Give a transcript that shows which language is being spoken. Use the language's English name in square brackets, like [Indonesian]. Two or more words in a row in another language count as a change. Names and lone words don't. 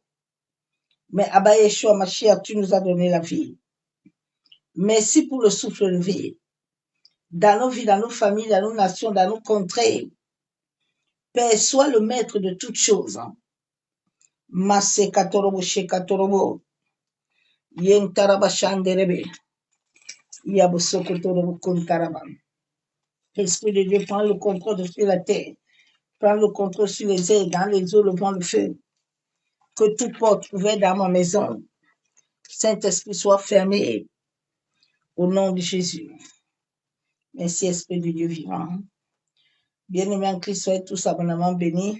[French] Mais Abba Yeshua Mashiach, tu nous as donné la vie. Merci pour le souffle de vie. Dans nos vies, dans nos familles, dans nos nations, dans nos contrées. Père, sois le maître de toutes choses. Masse katorobo shekatorobo. Yen taraba shanderebe. Yabosokotorobo kuntaraba. Esprit de Dieu, prends le contrôle sur la terre. Prends le contrôle sur les airs, dans les eaux, le vent, le feu. Que toute porte ouverte dans ma maison, Saint-Esprit, soit fermé. Au nom de Jésus. Merci, Esprit de Dieu vivant. Bien-aimés en Christ, soyez tous abondamment bénis.